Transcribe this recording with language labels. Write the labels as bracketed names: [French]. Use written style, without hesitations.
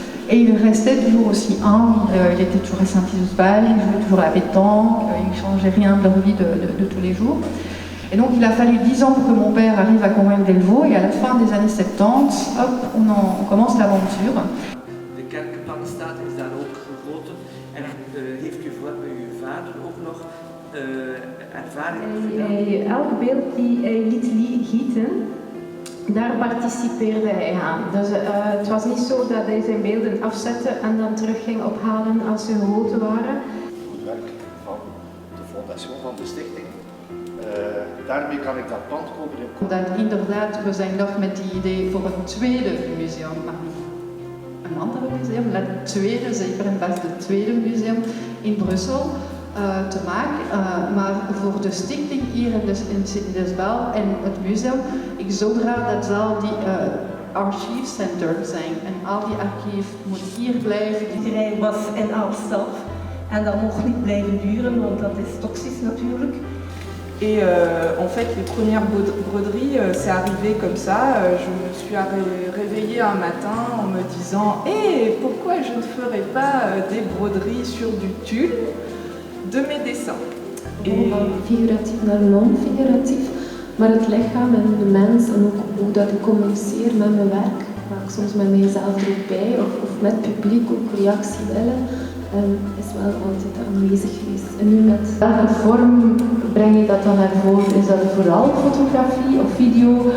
[French] Et il restait toujours aussi humble, il était toujours à Saint-Hilesval, il jouait toujours à la pétanque, il ne changeait rien de leur vie de tous les jours. Et donc il a fallu 10 ans pour que mon père arrive à convaincre Delvaux, et à la fin des années 70, hop, on commence l'aventure. [Dutch] De kerkbank staat, is daar ook gegoten. En heeft uw vader ook nog ervaring gedaan? Elk beeld die hij liet gieten, daar participeerde hij aan. Dus het was niet zo dat hij zijn beelden afzette en dan terug ging ophalen als ze gegoten waren. Het werk van de fondation van de stichting. Daarmee kan ik dat pand kopen. Dat inderdaad, we zijn nog met die idee voor een tweede museum, maar niet een ander museum, het tweede, zeker en vast het tweede museum in Brussel te maken. Maar voor de stichting hier in Saint-Hilesval en het museum, ik zou graag dat zal die archiefcenter zijn. En al die archief moet hier blijven. Iedereen was in zelf en dat mocht niet blijven duren, want dat is toxisch natuurlijk. [French] Et en fait, les premières broderies, c'est arrivé comme ça. Je me suis réveillée un matin en me disant « Hé, pourquoi je ne ferais pas des broderies sur du tulle de mes dessins ?» [Dutch] van figuratief naar non-figuratief. Maar het lichaam en de mens en ook hoe dat ik communiceer met mijn werk, waar ik soms met mijzelf er ook bij of met het publiek ook reactie willen, is wel altijd aanwezig geweest. En nu met welke vorm breng je dat dan naar voren? Is dat vooral fotografie of video?